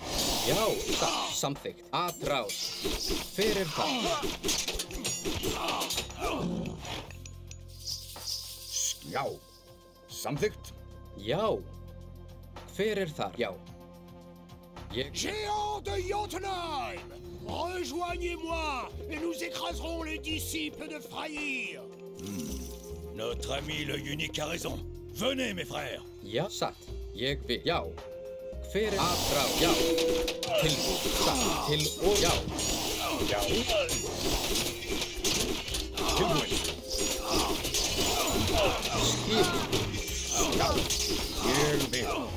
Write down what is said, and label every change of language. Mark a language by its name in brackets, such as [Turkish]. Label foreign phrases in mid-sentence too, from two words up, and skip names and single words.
[Icelandic] Já, satt. Samþykkt. Atráð. Fyrir það. Já. Samþykkt. Já. Hver þar? Já. Ég... [French] Géants de Jotunheim, rejoignez-moi et nous écraserons les disciples de Freyr. Notre ami le unique a raison. Venez, mes frères. [Icelandic] Já, satt. Ég vil. Já. Hver atráð? Já. Tilbúin. Satt. Til og já. Já. Tilbúin. Skip. Já. Ég vil.